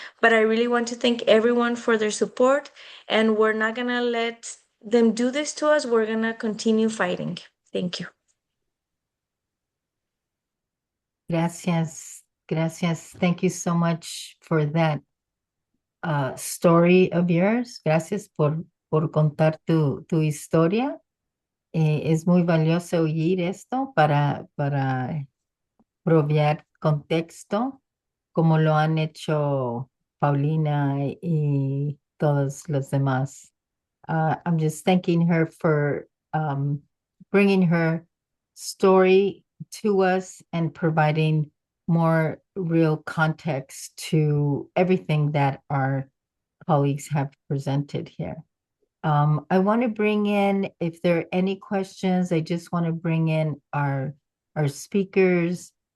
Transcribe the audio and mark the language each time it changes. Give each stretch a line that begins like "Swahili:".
English: But I really want to thank everyone for their support, and we're not going to let them do this to us. We're going to continue fighting. Thank you.
Spanish: Gracias. Gracias.
English: Thank you so much for that story of yours.
Spanish: Gracias por contar tu historia. Es muy valioso oír esto para proveer contexto, como lo han hecho Paulina y todos los demás.
English: I'm just thanking her for bringing her story to us and providing more real context to everything that our colleagues have presented here. I want to bring in, if there are any questions, I just want to bring in our speakers.